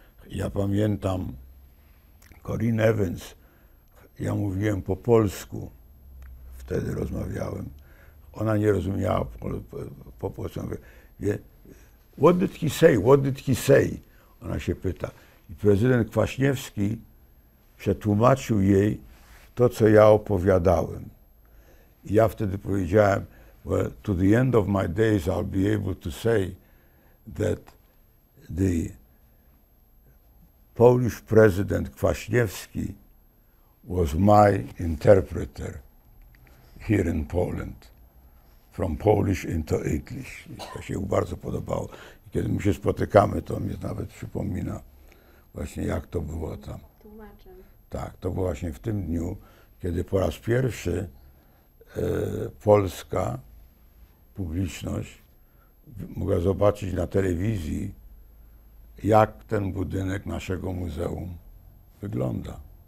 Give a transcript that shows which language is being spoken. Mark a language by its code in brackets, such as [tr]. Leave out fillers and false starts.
[pl] Ja pamiętam Corinne Evans, ja mówiłem po polsku, wtedy rozmawiałem. Ona nie rozumiała po polsku. [en] What did he say? What did he say? [pl] Ona się pyta. I prezydent Kwaśniewski przetłumaczył jej to, co ja opowiadałem. I ja wtedy powiedziałem, [en] well, to the end of my days I'll be able to say that the Polish president Kwaśniewski was my interpreter here in Poland, from Polish into English. [pl] I to się mu bardzo podobało. I kiedy my się spotykamy, to mnie nawet przypomina właśnie, jak to było tam. Tłumaczem. Tak, to było właśnie w tym dniu, kiedy po raz pierwszy polska publiczność mogła zobaczyć na telewizji, jak ten budynek naszego muzeum wygląda.